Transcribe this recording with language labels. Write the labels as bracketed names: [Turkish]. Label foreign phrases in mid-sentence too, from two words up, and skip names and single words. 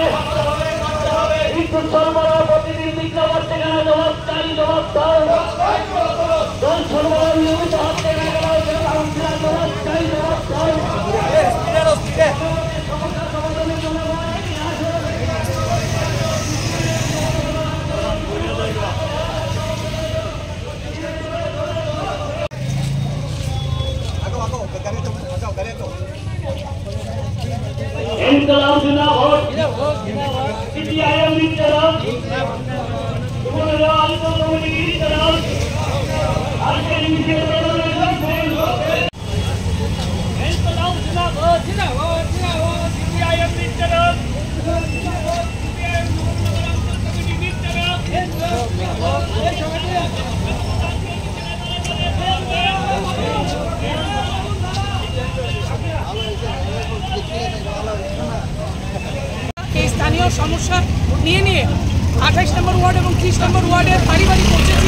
[Bangla] বিদ্যুৎ সরবরাহ প্রতিদিন বিজ্ঞাপন থেকে জবাব চাই, জবাব দাও। জল সরবরাহ নিয়মিত হচ্ছে না কেন? কাউন্সিলর জবাব চাই, জবাব দাও। সমস্যা সমাধানের জন্য [Hindi] इनकलाब जिंदाबाद, सीपीआईएम जिंदाबाद, जुमहूरियत कमेटी जिंदाबाद, आरकेडी जिंदाबाद, इनकलाब जिंदाबाद, जिंदाबाद, जिंदाबाद, सीपीआईएम जिंदाबाद, सीपीआईएम कमेटी जिंदाबाद, [Bangla] স্থানীয় সমস্যা নিয়ে 28 নম্বর ওয়ার্ড এবং 30 নম্বর ওয়ার্ডের বাড়ি পৌঁছেছি।